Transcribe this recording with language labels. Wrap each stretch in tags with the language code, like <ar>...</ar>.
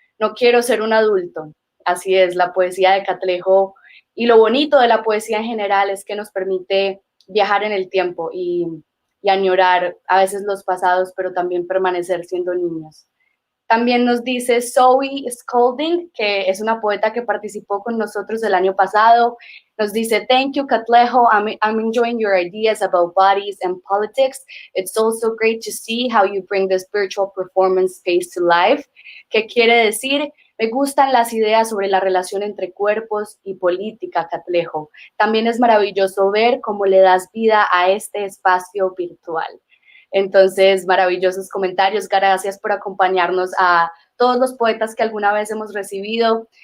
<es>No quiero ser un adulto. Así es, la poesía de Katleho y lo bonito de la poesía en general es que nos permite viajar en el tiempo y añorar a veces los pasados, pero también permanecer siendo niños. También nos dice Zoe Scolding, que es una poeta que participó con nosotros el año pasado. Nos dice,</es> <en>thank you,</en> <es>Katleho.</es> <en>I'm enjoying your ideas about bodies and politics. It's also great to see how you bring the spiritual performance space to life.</en> <es>¿Qué quiere decir? Me gustan las ideas sobre la relación entre cuerpos y política, Katleho. También es maravilloso ver cómo le das vida a este espacio virtual. Entonces, maravillosos comentarios. Gracias por acompañarnos a todos los poetas que alguna vez hemos recibido.</es>